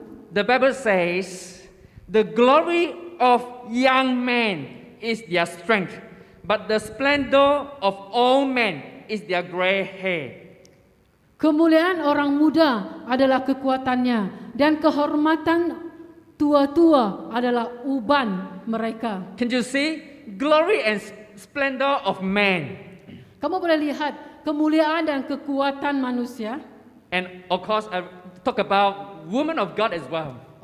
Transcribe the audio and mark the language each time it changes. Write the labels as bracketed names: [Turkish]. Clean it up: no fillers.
[English] the Bible says, "The glory of young men is their strength, but the splendor of old men is their gray hair." [Malay] kemuliaan orang muda adalah kekuatannya dan kehormatan tua-tua adalah uban mereka. [English] Can you see? Glory and splendor of man. [Malay] Kamu boleh lihat kemuliaan dan kekuatan manusia. [English] And of course, I talk about women of God as well.